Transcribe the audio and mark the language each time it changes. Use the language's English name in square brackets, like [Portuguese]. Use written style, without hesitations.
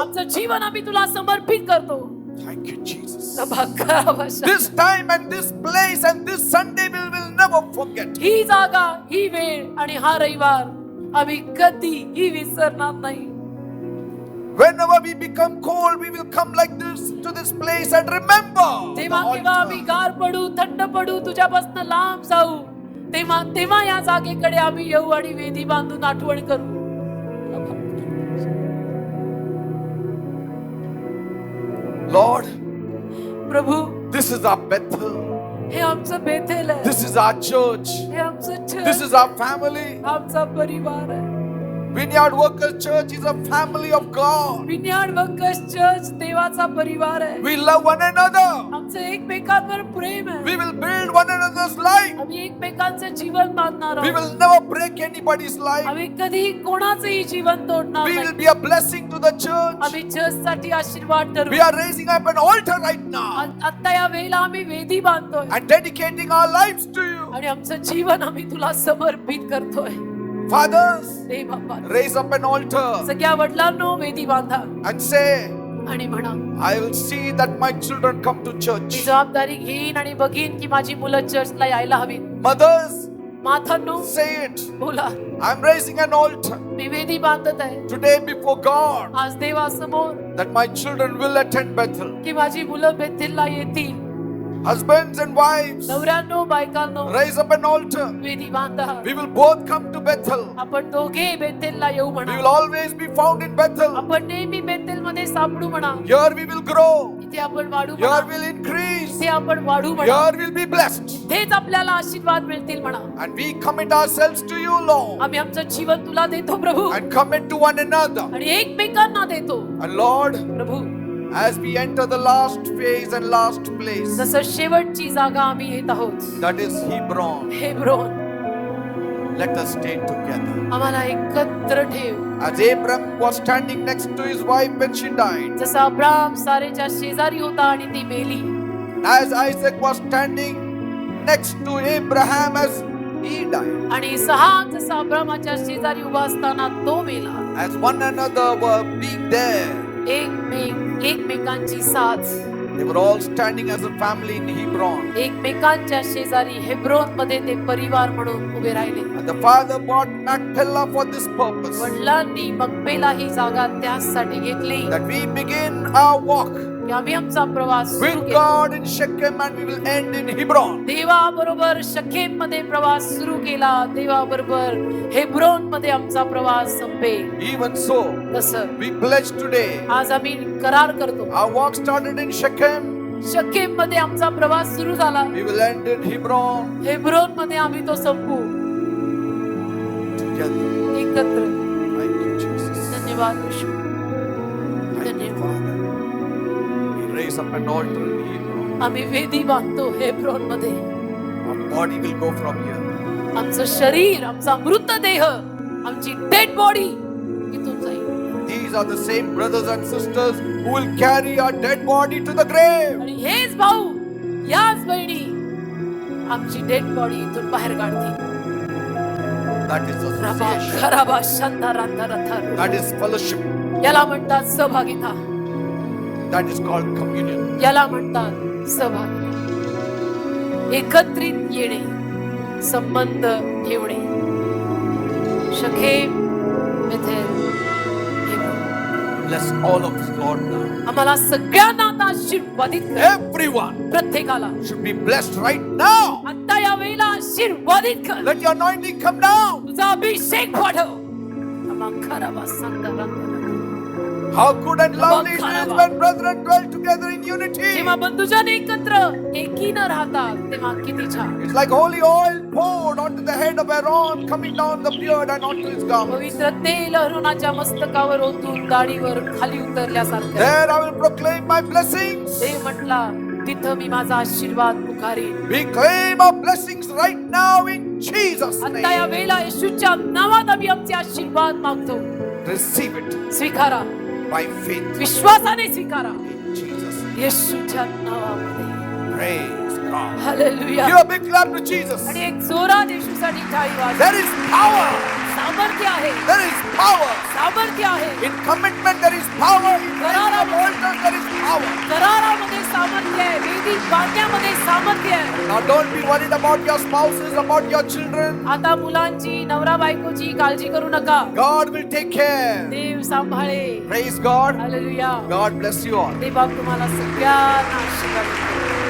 [Marathi] आमचं जीवन आम्ही तुला समर्पित करतो. [English] Thank you, Jesus. [Marathi] सभा करावा. [English] This time and this place and this Sunday we will never forget. [Marathi] ही जागा, ही वेळ आणि हा रविवार आम्ही कधीही विसरणार नाही. [English] Whenever we become cold, we will come like this to this place and remember the [Marathi] तेव्हा केव्हा आम्ही [English] altar. [Marathi] गार पडू, थंड पडू, तुझ्यापासून लांब जाऊ, तेव्हा तेव्हा या जागेकडे आम्ही येऊ आणि वेदी बांधून आठवण करू. [English] Lord, [Marathi] Prabhu, [English] this is our Bethel. [Marathi] हे आमचं बेथेल आहे. [English] This is our church. [Marathi] हे आमचं [English] This [Marathi] church, [English] is our family. [Marathi] आमचा परिवार आहे. [English] Vineyard Workers Church is a family of God. [Marathi] विन्याड workers church देवाचा परिवार आहे. [English] We love one another. [Marathi] आमचं एकमेकांवर प्रेम आहे. [English] We will build one another's life. [Marathi] आम्ही एकमेकांचं जीवन बांधणार [English] We [Marathi] आहोत. [English] will never break anybody's life. [Marathi] आम्ही कधी कोणाचंही जीवन तोडणार [English] We [Marathi] नाही. [English] will be a blessing to the church. [Marathi] आम्ही चर्च साठी आशीर्वाद ठरवू. [English] We are raising up an altar right now [Marathi] आता या वेळेला आम्ही वेदी बांधतोय [English] and dedicating our lives to you. [Marathi] आणि आमचं जीवन आम्ही तुला समर्पित करतोय. [English] Fathers, [Marathi] हे बाप्पा, [English] raise up an altar [Marathi] सगळ्या वडिलांनो वेदी बांधा [English] and say, [Marathi] आणि म्हणा, [English] I will see that my children come to [Marathi] मी [English] church. [Marathi] जबाबदारी घेईन आणि बघीन की माझी मुलं चर्चला यायला हवी. [English] Mothers, [Marathi] मातांनो [English] say it. [Marathi] बोला, [English] I'm raising an altar [Marathi] मी वेदी बांधत आहे [English] today before God [Marathi] आज देवासमोर [English] that my children will attend Bethel. [Marathi] की माझी मुलं बेथेलला येतील. [English] Husbands and wives, [Marathi] नवऱ्यांनो, बायकांनो, [English] raise up an altar. [Marathi] वेदी बांधा. [English] We will both come to Bethel. [Marathi] आपण दोघे बेथेलला येऊ [English] We [Marathi] म्हणा. [English] will always be found in Bethel. [Marathi] आपण नेहमी बेथेल मध्ये सापडू म्हणा. [English] Here we will grow. [Marathi] इथे आपण वाढू [English] Here [Marathi] म्हणा. [English] we'll increase. [Marathi] इथे आपण वाढू म्हणा. [English] Here we'll be blessed. [Marathi] तेच आपल्याला आशीर्वाद मिळतील म्हणा. [English] And we commit ourselves to you, Lord. [Marathi] आम्ही आमचं जीवन तुला देतो प्रभू [English] And commit to one another. [Marathi] आणि एकमेकांना देतो. [English] And Lord, [Marathi] Prabhu, [English] as we enter the last phase and last place, [Marathi] जसं शेवटची जागा आम्ही येत आहोत, [English] that is Hebron. [Marathi] Hebron. [English] Let us stay together. [Marathi] आम्हाला एकत्र ठेव. [English] As Abram was standing next to his wife when she died, [Marathi] जसा अब्राम सारेच्या शेजारी होता आणि ती मेली, [English] as Isaac was standing next to Abraham as he died, [Marathi] आणि इसहाक जसा अब्रामाच्या शेजारी उभा असताना तो मेला. [English] as one another were being there, [Marathi] एकमेकांची साथ, [English] they were all standing as a family in Hebron. [Marathi] एकमेकांच्या शेजारी हेब्रोन मध्ये ते परिवार म्हणून उभे राहिले. [English] And the father bought Machpelah for this purpose, [Marathi] वडिलांनी मकपेला ही जागा त्यासाठी घेतली [English] that we begin our walk [Marathi] की आम्ही आमचा प्रवास सुरू [English] with [Marathi] केला. [English] God in Shechem and we will end in Hebron. [Marathi] देवाबरोबर शखेम मध्ये प्रवास सुरू केला, देवाबरोबर हेब्रोन मध्ये आमचा प्रवास संपेल. [English] Even so, [Marathi] तसं [English] we pledge today. [Marathi] आज आम्ही करार करतो, [English] Our walk started in Shechem. [Marathi] शखेम मध्ये आमचा प्रवास सुरू झाला, [English] We will end in Hebron [Marathi] Hebron मध्ये आम्ही तो संपू [English] together. [Marathi] एकत्र. [English] Thank you, Jesus. [Marathi] धन्यवाद येशू. [English] Thank you, Father. We raise up an altar in Hebron. [Marathi] आम्ही वेदी बांधतो हेब्रोन मध्ये. [English] Our body will go from here. [Marathi] आमचं शरीर, आमचा मृतदेह, आमची डेड बॉडी इथून जाईल. [English] These are the same brothers and sisters who will carry our dead body to the grave. [Marathi] आणि हेच भाऊ, याच बहिणी आमची डेड बॉडी इथून बाहेर काढतील. [English] That is association. खराबा शांतारांता रथार. That is fellowship. [Marathi] याला म्हणतात सहभागिता, [English] That is called communion. [Marathi] याला म्हणतात सहभागिता. एकत्रित येणे, संबंध ठेवणे. शखेम, Bethel, Hebron. [English] Bless all of us, Lord, now. [Marathi] आम्हाला सगळ्यांना आता आशीर्वादित कर. [English] Everyone [Marathi] प्रत्येकाला [English] should be blessed right now. [Marathi] आता या वेळेला आशीर्वादित कर. [English] Let your anointing come down. [Marathi] तुझा अभिषेक वाढव. खराबा शांतारांता. [English] How good and lovely it is when brethren dwell together in unity. [Marathi] जेव्हा बंधुजन एकत्र एकीनं राहतात तेव्हा किती छान. [English] It's like holy oil poured onto the head of Aaron, coming down the beard and onto his garment. [Marathi] पवित्र तेल अरोनाच्या मस्तकावर ओतून दाढीवर खाली उतरल्यासारखं. [English] There I will proclaim my blessings. [Marathi] देव म्हटला, तिथं मी माझा आशीर्वाद पुकारीन. [English] We claim our blessings right now in Jesus' [Marathi] आता या [English] name. [Marathi] वेळेला येशूच्या नावात आम्ही आमचे आशीर्वाद मागतो. [English] Receive it [Marathi] स्वीकारा, [English] by faith [Marathi] विश्वासाने स्वीकारा, [English] in Jesus' name. [Marathi] येशूच्या नावामध्ये. [English] Praise God. [Marathi] Hallelujah. [English] Give a big clap to Jesus. [Marathi] आणि एक जोरात येशूसाठी टाळी वाजवा. [English] There is power. [Marathi] सामर्थ्य आहे, [English] There is power. [Marathi] सामर्थ्य आहे. [English] In commitment there is power. In raising up altars there is power. [Marathi] करारामध्ये सामर्थ्य आहे, वेदी बांधण्यामध्ये सामर्थ्य आहे. [English] Now don't be worried about your spouses, about your children. [Marathi] आता मुलांची, नवरा बायकोची काळजी करू नका. [English] God will take care. [Marathi] Dev सांभाळे. [English] Praise God. [Marathi] Hallelujah. [English] God bless you all. [Marathi] देव बाप तुम्हाला सगळ्यांना आशीर्वाद देतो.